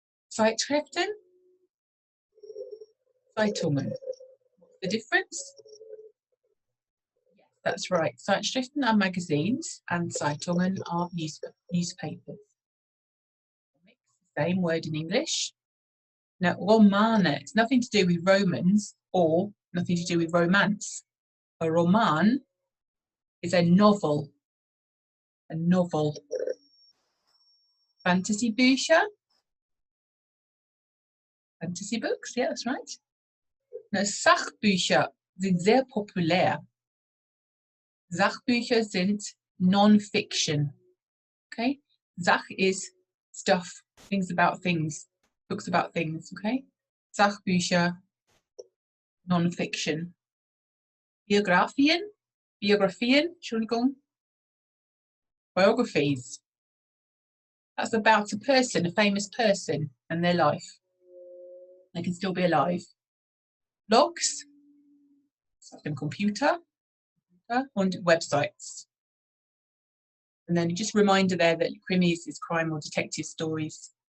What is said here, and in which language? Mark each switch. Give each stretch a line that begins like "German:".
German: Zeitschriften, Zeitungen.
English: What's the difference? Yes, that's right. Zeitschriften are magazines and Zeitungen are newspapers. Same word in English. Now, Romane, it's nothing to do with Romans or nothing to do with romance. A roman is a novel. A novel. Fantasybücher. Fantasy books, yeah, that's right.
German: Now, Sachbücher sind sehr populär. Sachbücher sind non-fiction.
English: Okay? Sach is stuff, things about things, books about things, okay? Sachbücher, non-fiction.
German: Biografien, Entschuldigung.
English: Biographies. That's about a person, a famous person and their life. They can still be alive. Blogs, often computer, and websites. And then just a reminder there that krimis is crime or detective stories.